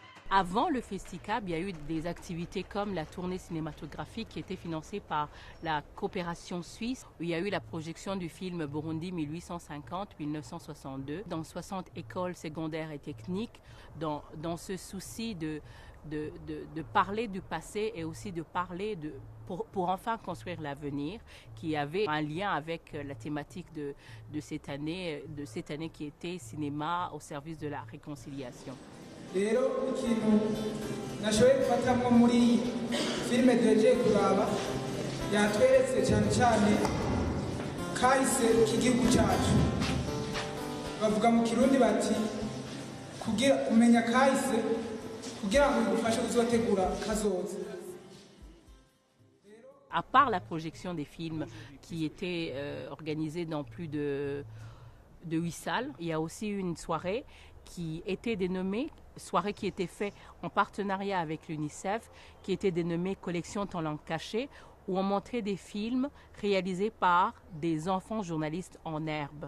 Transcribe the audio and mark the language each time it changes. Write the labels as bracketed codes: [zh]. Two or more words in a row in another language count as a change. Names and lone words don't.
[fr] Avant le Festicab, il y a eu des activités comme la tournée cinématographique qui était financée par la coopération suisse, où il y a eu la projection du film Burundi 1850-1962 dans 60 écoles secondaires et techniques, dans ce souci de parler du passé et aussi de parler pour enfin construire l'avenir, qui avait un lien avec la thématique de cette année qui était cinéma au service de la réconciliation. [rn] rero ikintu nashoboye gufatamwo muri filime duhejeje kuraba yatweretse cyane cyane kahise k'igihugu cyacu. Bavuga mu Kirundi bati kugira umenya kahise kugira ngo bigufashe kuzotegura kazoza. [fr] À part la projection des films qui étaient organisés dans plus de 8 salles, il y a aussi une soirée qui était dénommée, soirée qui était faite en partenariat avec l'UNICEF, qui était dénommée Collection Talents Cachés, où on montrait des films réalisés par des enfants journalistes en herbe.